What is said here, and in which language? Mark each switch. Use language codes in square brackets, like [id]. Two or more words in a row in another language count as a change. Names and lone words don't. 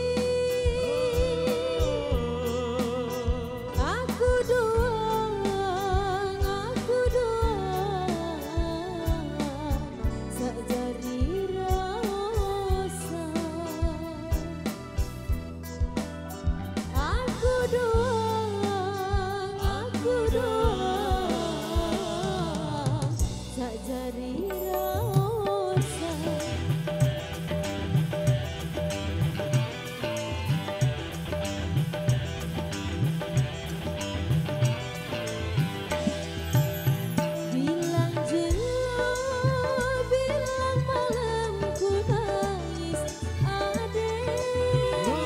[sas] Aku doang sak jari rasa. Aku doang sak jari rasa. [id] Bilang jelah, bilang malam ku nangis adek.